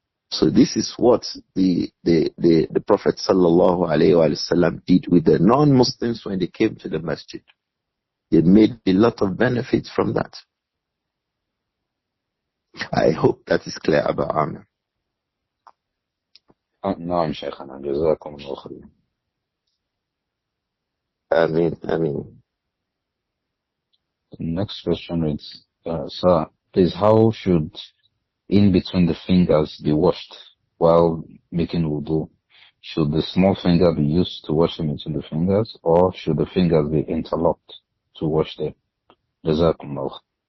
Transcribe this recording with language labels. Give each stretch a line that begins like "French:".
English: So this is what the Prophet sallallahu alaihi wasallam did with the non-Muslims when they came to the masjid. They made a lot of benefits from that. I hope that is clear about Amr.
Arabic: نعم شيخنا جزاكم الله خير.
English: Ameen. Next question is, sir, please, how should in between the fingers be washed while making wudu? Should the small finger be used to wash in between the fingers, or should the fingers be interlocked to wash them? Jazakumullah.